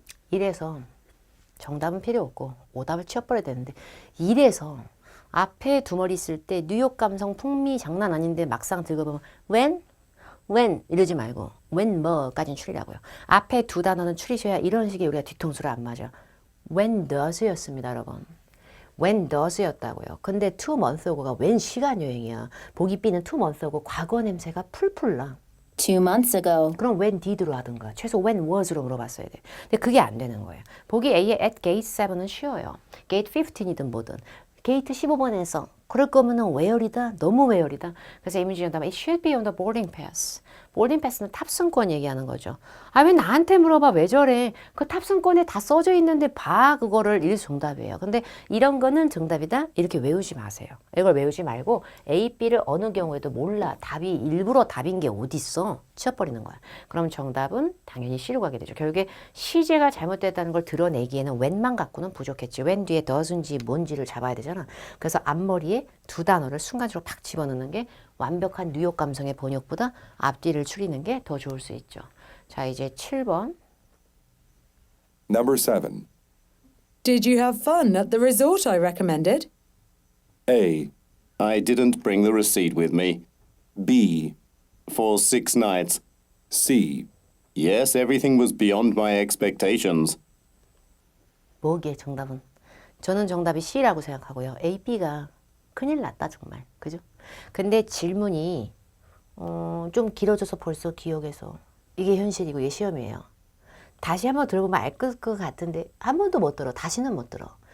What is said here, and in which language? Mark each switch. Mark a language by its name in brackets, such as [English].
[Korean] 이래서 정답은 필요 없고 오답을 치워버려야 되는데 이래서 앞에 두 머리 쓸 때 뉴욕 감성 풍미 장난 아닌데 막상 들어보면 when 이러지 말고 when 뭐까지는 추리라고요. 앞에 두 단어는 추리셔야 이런 식의 우리가 뒤통수를 안 맞아. when does였습니다 여러분. when does였다고요. 근데 2 months ago가 when 시간 여행이야. 보기 B는 2 months ago 과거 냄새가 풀풀 나. [English] 2 months ago. [Korean] 그럼 when did로 하든가 최소 when was로 물어봤어야 돼. 근데 그게 안 되는 거예요. 보기 A의 at gate 7은 쉬워요. gate 15이든 뭐든. 게이트 15번에서 그럴 거면은 where이다. 너무 where이다. 그래서 이미지 정답은 [English] it should be on the boarding pass. [Korean] 보딩 패스는 탑승권 얘기하는 거죠. 아 왜 나한테 물어봐 왜 저래. 그 탑승권에 다 써져 있는데 봐 그거를 이게 정답이에요. 근데 이런 거는 정답이다 이렇게 외우지 마세요. 이걸 외우지 말고 A, B를 어느 경우에도 몰라. 답이 일부러 답인 게 어딨어. 치워버리는 거야. 그럼 정답은 당연히 C로 가게 되죠. 결국에 시제가 잘못됐다는 걸 드러내기에는 when만 갖고는 부족했지. when 뒤에 does인지 뭔지를 잡아야 되잖아. 그래서 앞머리에 두 단어를 순간적으로 팍 집어넣는 게 완벽한 뉴욕 감성의 번역보다 앞뒤를 추리는 게 더 좋을 수 있죠. 자, 이제 7번. [English] Number 7. Did you have fun at the resort I recommended? A. I didn't bring the receipt with me. B. For 6 nights. C. Yes, everything was beyond my expectations. [Korean] 뭐기에 정답은? 저는 정답이 C라고 생각하고요. A, B가 큰일 났다 정말. 그죠? 근데 질문이 좀 길어져서 벌써 기억에서 이게 현실이고 이게 시험이에요. 다시 한번 들어보면 알 것 같은데 한 번도 못 들어. 다시는 못 들어.